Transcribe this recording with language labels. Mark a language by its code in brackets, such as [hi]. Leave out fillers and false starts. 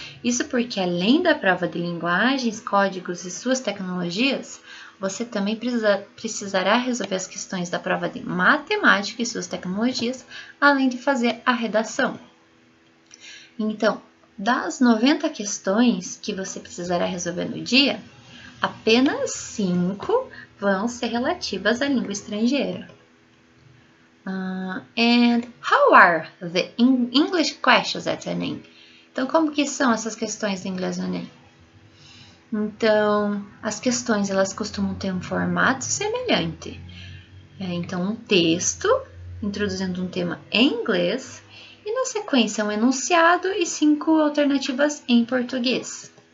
[pt] Isso porque, além da prova de linguagens, códigos e suas tecnologias, você também precisará resolver as questões da prova de matemática e suas tecnologias, além de fazer a redação. Então, das 90 questões que você precisará resolver no dia, apenas 5 vão ser relativas à língua estrangeira. [en] And how are the English questions at Enem? [pt] Então, como que são essas questões de inglês no Enem? Então, as questões elas costumam ter um formato semelhante. Então, um texto introduzindo um tema em inglês e, na sequência, um enunciado e 5 alternativas em português.